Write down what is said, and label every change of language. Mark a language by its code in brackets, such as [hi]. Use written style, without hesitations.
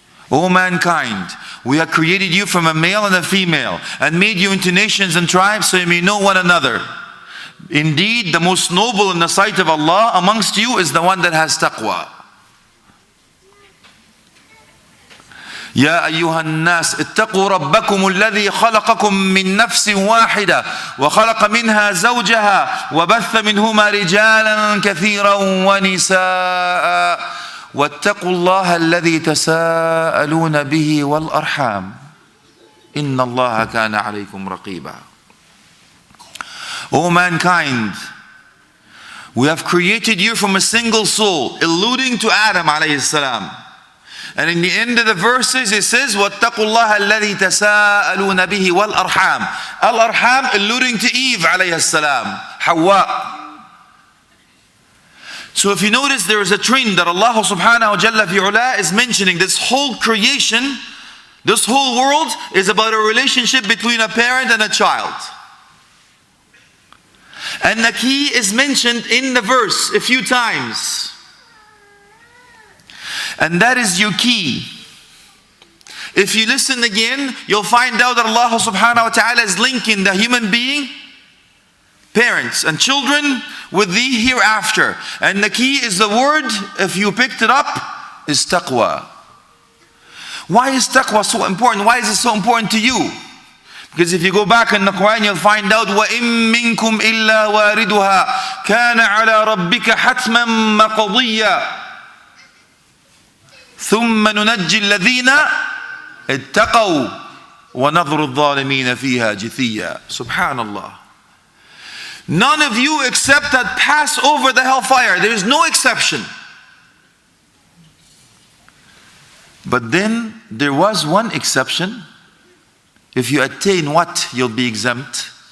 [en] O mankind, we have created you from a male and a female, and made you into nations and tribes so you may know one another. Indeed, the most noble in the sight of Allah amongst you is the one that has taqwa. [ar] يا أيها الناس اتقوا ربكم الذي خلقكم من نفس واحدة وخلق منها زوجها وبث منهما رجالا كثيرا ونساء واتقوا الله الذي تساءلون به والأرحام إن الله كان عليكم رقيبا. [en] O mankind, we have created you from a single soul, alluding to Adam alayhi salam. And in the end of the verses it says, [ar] وَاتَّقُوا اللَّهَ الَّذِي تَسَاءَلُونَ بِهِ وَالْأَرْحَامِ. [en] Al-Arham alluding to Eve alayhi salam, Hawa. So if you notice, there is a trend that Allah subhanahu wa ta'ala is mentioning. This whole creation, this whole world is about a relationship between a parent and a child. And the key is mentioned in the verse a few times. And that is your key. If you listen again, you'll find out that Allah subhanahu wa ta'ala is linking the human being, parents and children, with the hereafter. And the key is the word, if you picked it up, is taqwa. Why is taqwa so important? Why is it so important to you? Because if you go back in the Quran, you'll find out [ar] وَإِن مِّنكُمْ إِلَّا وَارِدُهَا كَانَ عَلَى رَبِّكَ حَتْمًا مَقْضِيًّا ثُمَّ نُنَجِّي الَّذِينَ اتَّقَوْا وَنَظْرُ الظَّالِمِينَ فِيهَا جِثِيًّا. Subhanallah. [en] None of you except that pass over the hellfire. There is no exception. But then there was one exception. If you attain what? You'll be exempt.